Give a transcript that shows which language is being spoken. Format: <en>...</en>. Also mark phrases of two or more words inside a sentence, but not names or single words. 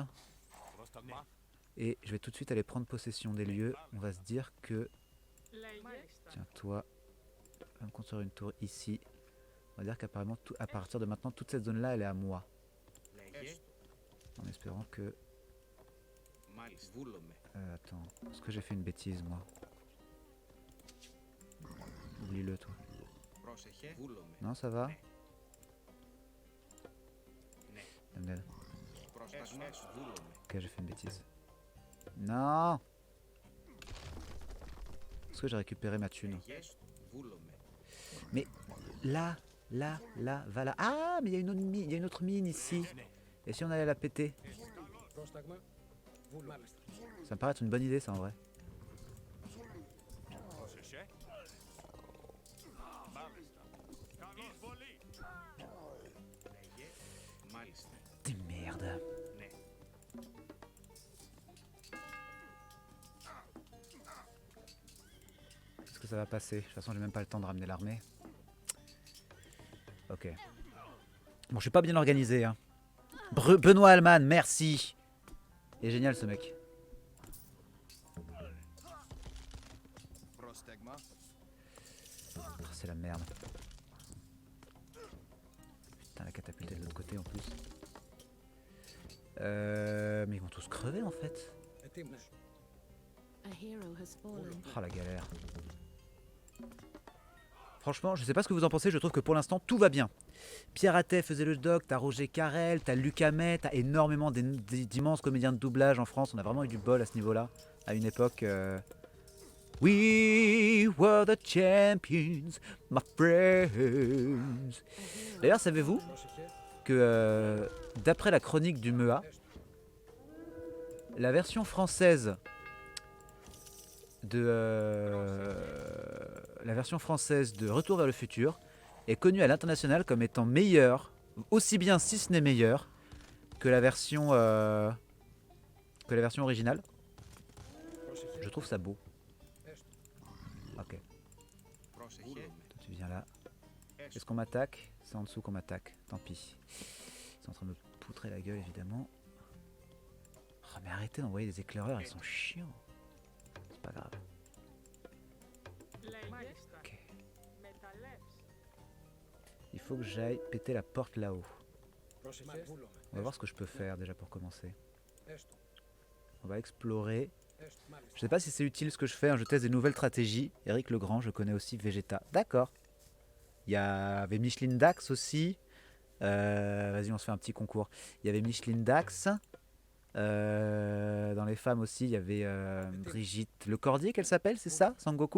<el>Prostagma.</el> <fr>Et je vais tout de suite aller prendre possession des lieux. On va se dire que...</fr> <el>Λέγε.</el> <fr>Tiens, toi, on va me construire une tour ici. On va dire qu'apparemment, à partir de maintenant, toute cette zone-là, elle est à moi.</fr> <el>Λέγε.</el> <fr>En espérant que...</fr> <el>Μάλιστα. Βούλομαι.</el> <fr>attends, est-ce que j'ai fait une bêtise, moi? Oublie-le, toi.</fr> <el>Πρόσεχε. Βούλομαι.</el> <fr>Non, ça va?</fr> <el>Ναι.</el> <fr>Amnel.</fr> <el>Πρόσταγμα. Βούλομαι.</el> <fr>Ok, j'ai fait une bêtise. Non! Est-ce que j'ai récupéré ma thune?</fr> <el>Λέγε. Βούλομαι.</el> <fr>Là, va là. Ah, mais il y a une autre mine ici. Et si on allait la péter?</fr> <el>Πρόσταγμα. Βούλο. Μάλιστα.</el> <fr>Ça me paraît être une bonne idée, ça, en vrai.</fr> <el>Πρόσεχε. Μάλιστα. Εισβολή. Λέγε. Μάλιστα.</el> <fr>Des merdes.</fr> <el>Ναι.</el> <fr>Est-ce que ça va passer? De toute façon, j'ai même pas le temps de ramener l'armée. Ok. Bon, je suis pas bien organisé, hein. Benoît Alman, merci. Il est génial, ce mec.</fr> <el>Πρόσταγμα.</el> <fr>Oh, c'est la merde. Putain, la catapulte est de l'autre côté en plus. Mais ils vont tous crever en fait.</fr> <el>Ετοίμος.</el> <en>A hero has fallen.</en> <fr>Oh la galère. Franchement, je sais pas ce que vous en pensez, je trouve que pour l'instant tout va bien. Pierre Attet faisait le doc, t'as Roger Carrel, t'as Luc Hamet, t'as énormément d'immenses comédiens de doublage en France. On a vraiment eu du bol à ce niveau-là, à une époque.</fr> <en>We were the champions, my friends.</en> <fr>D'ailleurs, savez-vous</fr> <el>Πρόσεχε.</el> <fr>que d'après la chronique du MEA, la version française de Retour vers le futur est connue à l'international comme étant meilleure, aussi bien si ce n'est meilleure que la version originale.</fr> <el>Πρόσεχε.</el> <fr>Je trouve ça beau.</fr> <el>Έστω.</el> <fr>Ok,</fr> <el>Πρόσεχε.</el> <fr>toi tu viens là. Est-ce qu'on m'attaque? C'est en dessous qu'on m'attaque. Tant pis. Ils sont en train de me poutrer la gueule, évidemment. Oh, mais arrêtez d'envoyer des éclaireurs, ils sont chiants. C'est pas grave. Ok. Il faut que j'aille péter la porte là-haut.</fr> <el>Πρόσεχε.</el> <fr>On va voir ce que je peux faire déjà pour commencer.</fr> <el>Έστω.</el> <fr>On va explorer.</fr> <el>Έστω. Μάλιστα.</el> <fr>Je sais pas si c'est utile ce que je fais, hein, je teste des nouvelles stratégies. Eric Legrand, je connais aussi Vegeta. D'accord. Il y avait Micheline Dax aussi. Vas-y, on se fait un petit concours. Il y avait Micheline Dax. Dans les femmes aussi, il y avait Brigitte Lecordier, qu'elle s'appelle, c'est ça, Sangoku?</fr>